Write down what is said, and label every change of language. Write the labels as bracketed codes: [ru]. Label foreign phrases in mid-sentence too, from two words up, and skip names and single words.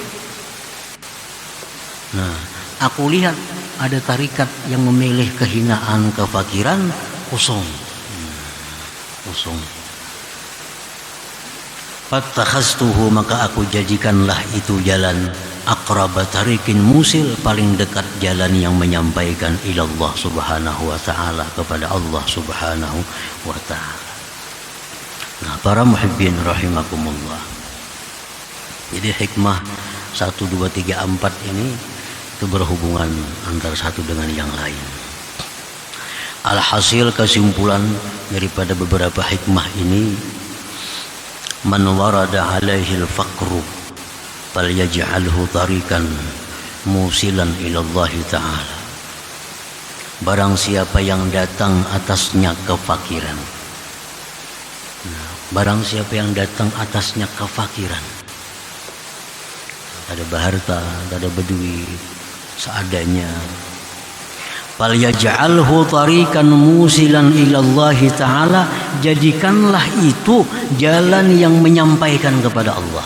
[id] Nah, aku lihat ada tarikat yang memilih kehinaan, kefakiran, kosong. Kosong. Fattakhaztuhu, maka aku jadikanlah itu jalan [ar] أقرب طريق موصل, [id] paling dekat jalan yang menyampaikan [ar] إلى الله سبحانه وتعالى, [id] kepada [ar] الله سبحانه وتعالى. [id] Nah, para [ar] محبين رحمكم الله. [id] Jadi hikmah 1, 2, 3, 4 ini itu berhubungan antara satu dengan yang lain. Alhasil, kesimpulan daripada beberapa hikmah ini, [ar] من ورد عليه الفقر فليجعله طريقا موصلا إلى الله تعالى. [id] Barang siapa yang datang atasnya kefakiran, barang siapa yang datang atasnya kefakiran, ada berharta, ada berduit, seadanya, [ar] فليجعله طريقا موصلا إلى الله تعالى, [id] jadikanlah itu jalan yang menyampaikan kepada Allah.